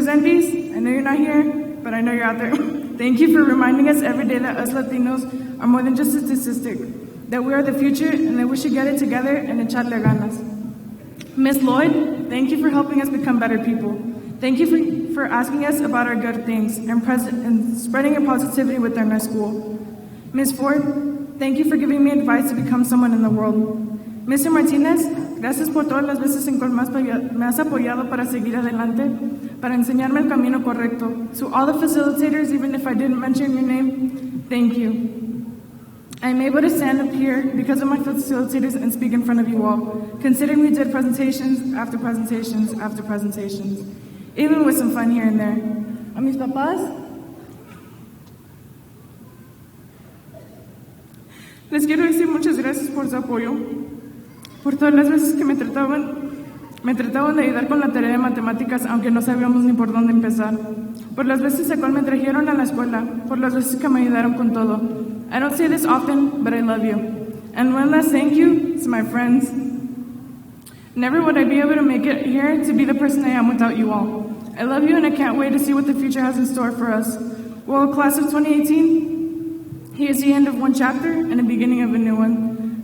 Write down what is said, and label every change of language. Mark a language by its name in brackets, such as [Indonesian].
[English] Zentis, I know you're not here, but I know you're out there. Thank you for reminding us every day that us Latinos are more than just a statistic, that we are the future and that we should get it together and [Spanish] echarle ganas. [English] Ms. Lloyd, thank you for helping us become better people. Thank you for asking us about our good things and spreading your positivity within our school. Ms. Ford, thank you for giving me advice to become someone in the world. Mr. [Spanish] Martinez, gracias por todas las veces en que me has apoyado para seguir adelante, para enseñarme el camino correcto. [English] To all the facilitators, even if I didn't mention your name, thank you. I'm able to stand up here because of my facilitators and speak in front of you all, considering we did presentations after presentations after presentations, even with some fun here and there. [Spanish] A mis papás, les quiero decir muchas gracias por su apoyo, por todas las veces que me trataban de ayudar con la tarea de matemáticas, aunque no sabíamos ni por dónde empezar, por las veces en cual me trajeron a la escuela, por las veces que me ayudaron con todo. [English] I don't say this often, but I love you. And one last thank you to my friends. Never would I be able to make it here to be the person I am without you all. I love you and I can't wait to see what the future has in store for us. Well, class of 2018, here's the end of one chapter and the beginning of a new one.